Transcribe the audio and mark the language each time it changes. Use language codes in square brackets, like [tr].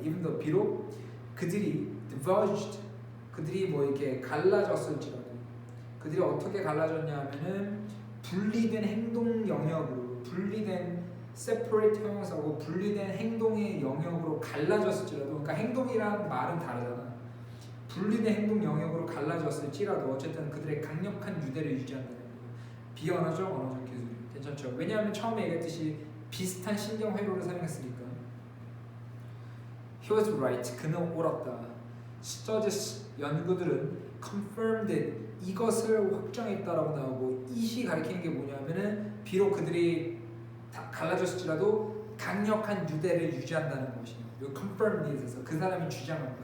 [en] even though [ko] 비록 그들이 diverged 그들이 뭐 이렇게 갈라졌을지라도 그들이 어떻게 갈라졌냐면은 분리된 행동 영역으로 분리된 separate 형용사고 분리된 행동의 영역으로 갈라졌을지라도 그러니까 행동이랑 말은 다르잖아. 분리된 행동 영역으로 갈라졌을지라도 어쨌든 그들의 강력한 유대를 유지한다는 거예요. 비언어적 언어적 기술 괜찮죠? 왜냐하면 처음에 얘기했듯이 비슷한 신경 회로를 사용했으니까. [en] He was right. [ko] 그는 옳았다. [en] Studies [ko] 연구들은 [en] confirmed it. [ko] 이것을 확정했다라고 나오고 이시 가리키는 게 뭐냐면은 비록 그들이 다 갈라졌을지라도 강력한 유대를 유지한다는 것이에요. [en] confirmed it [ko] 에서 그 사람이 주장한 거.